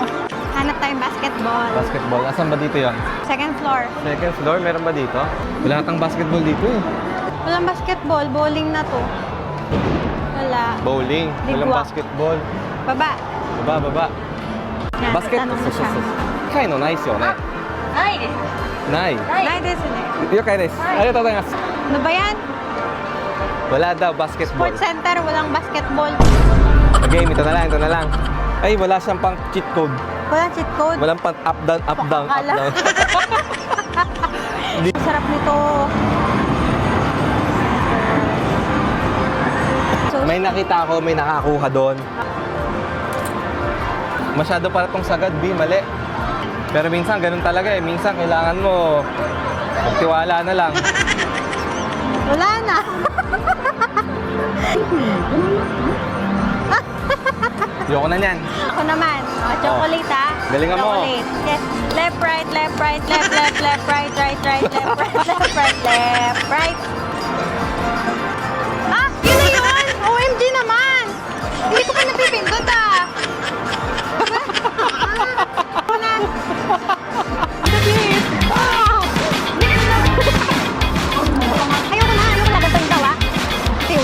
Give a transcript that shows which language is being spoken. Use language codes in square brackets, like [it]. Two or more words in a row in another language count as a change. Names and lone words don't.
[tl] Hanap tayong basketball. Basketball. Asan ba dito yon? [en] Second floor. Second floor, [tl] meron ba dito? Wala natang basketball dito eh. Walang basketball, bowling na to. Wala. Bowling. Walang Ligwa. basketball. Baba. Baba. Yan, Basket. tatanong mo siya. [ja] カイのないですよね。ないです。ない。ないですね. 了解です。ありがとうございます。 [tl] Ano ba yan? Wala daw basketball. [en] Sports center, [tl] walang basketball. Game, ito na lang. Ay, wala siyang pang cheat code. Walang cheat code. Walang pang [en] up, down, up, down, up, [tl] Pakakala. down. Ang sarap nito. So, May nakita ako, may nakakuha doon. Masyado para tong sagad, B, mali. Pero minsan, ganun talaga eh. Minsan, kailangan mo magtiwala na lang. wala na. Ayoko na niyan. Ako naman. Chocolate ha. Galingan mo. Chocolate. Yes. [en] Left, right, left, right, left, right, right, left, right. [tl] Ah, yun na yun! OMG naman! Hindi ko pa napipindot ah! Ako na! Bilis! Ah! Ayoko na! Ganito yung tawa. Tiw.